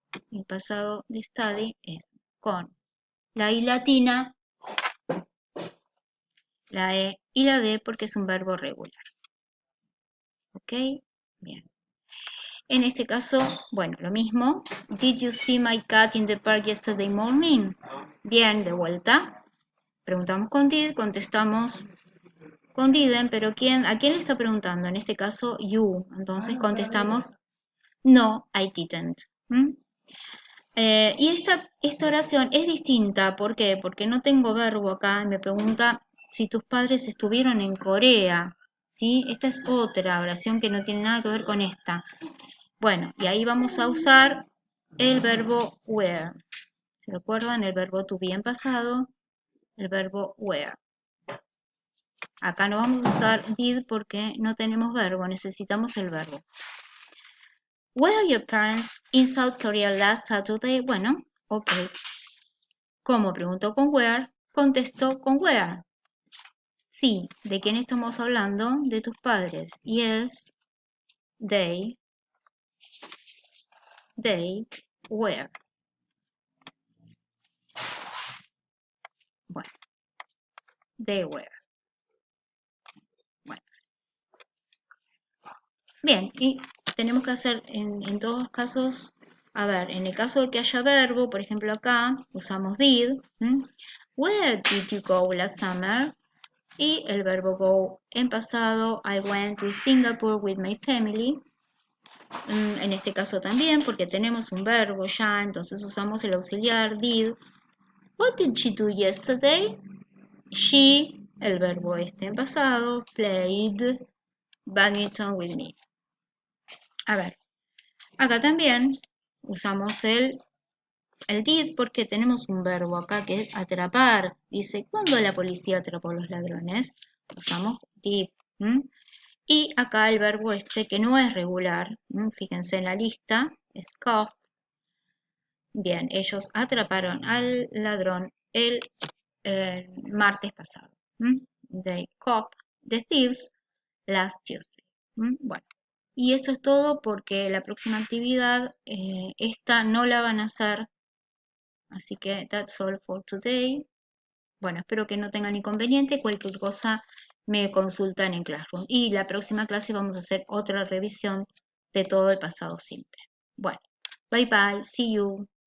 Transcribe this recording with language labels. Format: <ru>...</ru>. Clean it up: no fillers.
<es>El pasado de study es con la I latina, la E y la D porque es un verbo regular. ¿Ok? Bien. En este caso, bueno, lo mismo.</es> <en>Did you see my cat in the park yesterday morning?</en> <es>Bien, de vuelta. Preguntamos con did, contestamos con didn't, pero ¿a quién le está preguntando? En este caso, you. Entonces contestamos no, I didn't. Y esta oración es distinta. ¿Por qué? Porque no tengo verbo acá. Me pregunta si tus padres estuvieron en Corea. ¿Sí? Esta es otra oración que no tiene nada que ver con esta. Bueno, y ahí vamos a usar el verbo where. ¿Se recuerdan? El verbo to be en pasado, el verbo where. Acá no vamos a usar did porque no tenemos verbo, necesitamos el verbo.</es> <en>Were your parents in South Korea last Saturday?</en> <es>Bueno, ok. Como preguntó con where, contestó con where. Sí, ¿de quién estamos hablando? De tus padres.</es> <en>Yes, they were.</en> <es>Bueno,</es> <en>they were.</en> <es>Bueno. Bien, y tenemos que hacer en todos los casos, a ver, en el caso de que haya verbo, por ejemplo acá, usamos did.</es> <en>Where did you go last summer?</en> <es>Y el verbo</es> <en>go</en> <es>en pasado,</es> <en>I went to Singapore with my family.</en> <es>En este caso también, porque tenemos un verbo ya, entonces usamos el auxiliar did.</es> <en>What did she do yesterday? She,</en> <es>el verbo en pasado,</es> <en>played badminton with me.</en> <es>A ver, acá también usamos el did porque tenemos un verbo acá que es atrapar. Dice, ¿cuándo la policía atrapó a los ladrones? Usamos did. Y acá el verbo que no es regular, fíjense en la lista, es caught. Bien, ellos atraparon al ladrón el martes pasado.</es> <en>They caught the thieves last Tuesday.</en> <es>Bueno, y esto es todo porque la próxima actividad, esta no la van a hacer. Así que</es> <en>that's all for today.</en> <es>Bueno, espero que no tengan inconveniente. Cualquier cosa me consultan en Classroom. Y la próxima clase vamos a hacer otra revisión de todo el pasado simple. Bueno, bye bye.</es> <en>See you.</en>